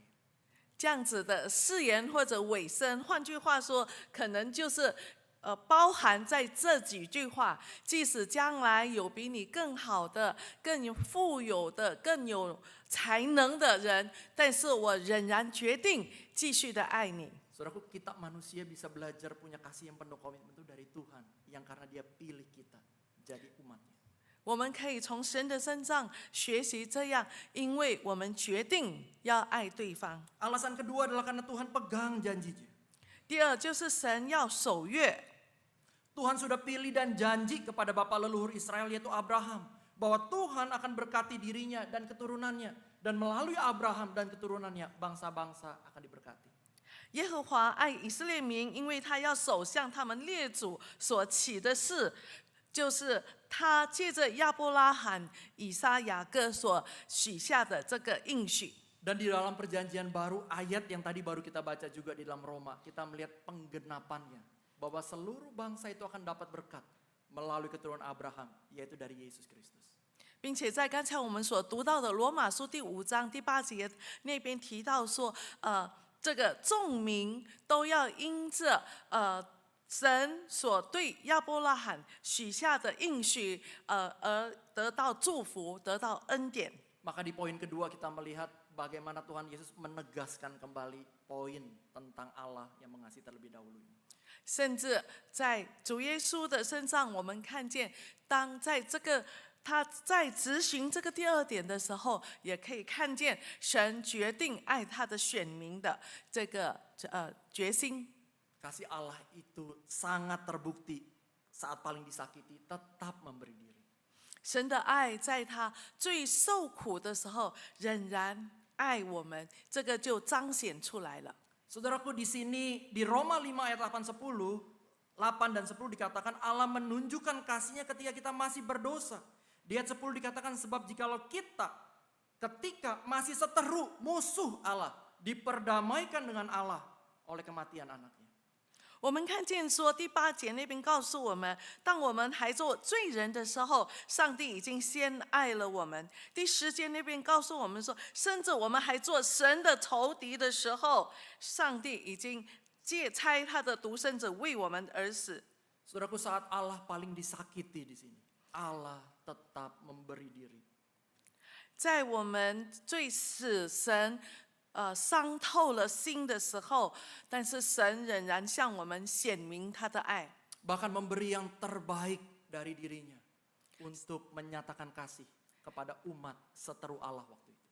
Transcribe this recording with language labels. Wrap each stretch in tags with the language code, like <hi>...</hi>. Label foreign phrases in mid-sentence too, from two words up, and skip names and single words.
<zh>这样子的誓言或者尾声，换句话说，可能就是包含在这几句话。即使将来有比你更好的、更富有的、更有才能的人，但是我仍然决定继续的爱你。</zh> <id>Saudaraku, kita manusia bisa belajar punya kasih yang penuh komitmen itu dari Tuhan, yang karena Dia pilih kita jadi umatnya.</id> <zh>我们可以从神的身上学习这样，因为我们决定要爱对方。</zh> <id>Alasan kedua adalah karena Tuhan pegang janjinya.</id> <zh>第二就是神要守约。</zh> <id>Tuhan sudah pilih dan janji kepada bapak leluhur Israel yaitu Abraham, bahwa Tuhan akan berkati dirinya dan keturunannya, dan melalui Abraham dan keturunannya bangsa-bangsa akan diberkati.</id> <zh>耶和华爱以色列民，因为他要守向他们列祖所起的誓，就是他借着亚伯拉罕、以撒、雅各所许下的这个应许。</zh> <id>Dan di dalam perjanjian baru, ayat yang tadi baru kita baca juga di dalam Roma, kita melihat penggenapannya, bahwa seluruh bangsa itu akan dapat berkat melalui keturunan Abraham, yaitu dari Yesus Kristus.</id> <zh>并且在刚才我们所读到的罗马书第5章第8节那边提到说，这个众民都要因着神所对亚伯拉罕许下的应许，而得到祝福，得到恩典。</zh> <id>Maka di poin kedua kita melihat bagaimana Tuhan Yesus menegaskan kembali poin tentang Allah yang mengasihi terlebih dahulu.</id> <zh>甚至在主耶稣的身上，我们看见，当在这个他在执行这个第二点的时候，也可以看见神决定爱他的选民的这个决心。</zh> <id>Kasih Allah itu sangat terbukti saat paling disakiti tetap memberi diri.</id> <zh>神的爱在他最受苦的时候仍然爱我们，这个就彰显出来了。</zh> <id>Saudaraku, di sini di Roma 5 ayat 8 dan 10 dikatakan Allah menunjukkan kasihnya ketika kita masih berdosa. Di ayat 10 dikatakan sebab jikalau kita ketika masih seteru musuh Allah diperdamaikan dengan Allah oleh kematian anaknya.</id> <zh>我们看见说第8节那边告诉我们，当我们还做罪人的时候，上帝已经先爱了我们。第10节那边告诉我们说，甚至我们还做神的仇敌的时候，上帝已经差他的独生子为我们而死。</zh> <id>Saudaraku, saat Allah paling disakiti di sini, Allah tetap memberi diri.</id> <zh>在我们最使神伤透了心的时候，但是神仍然向我们显明他的爱，</zh> <id>Bahkan memberi yang terbaik dari dirinya untuk menyatakan kasih kepada umat seteru Allah waktu itu.</id>